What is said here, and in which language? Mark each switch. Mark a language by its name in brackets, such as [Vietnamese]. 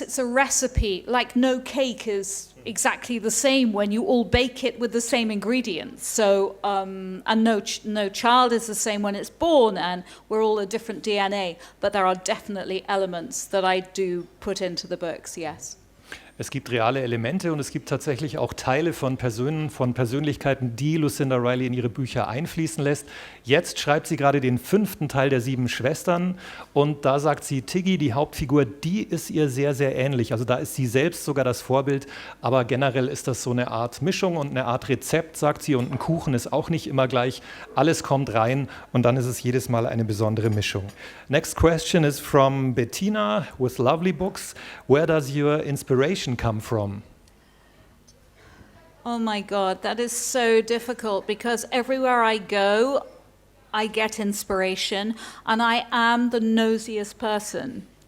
[English] It's a recipe, like no cake is exactly the same when you all bake it with the same ingredients. So, and no child is the same when it's born, and we're all a different DNA. But there are definitely elements that I do put into the books, yes. [German] Es gibt reale Elemente und es gibt tatsächlich auch Teile von Personen, von Persönlichkeiten, die Lucinda Riley in ihre Bücher einfließen lässt. Jetzt schreibt sie gerade den 5. Teil der 7 Schwestern und da sagt sie, Tiggy, die Hauptfigur, die ist ihr sehr, sehr ähnlich. Also da ist sie selbst sogar das Vorbild, aber generell ist das so eine Art Mischung und eine Art Rezept, sagt sie, und ein Kuchen ist auch nicht immer gleich. Alles kommt rein und dann ist es jedes Mal eine besondere Mischung. [English] Next question is from Bettina with Lovely Books. Where does your inspiration come from? Oh my God, that is so difficult, because everywhere I go, I get inspiration, and I am the nosiest person.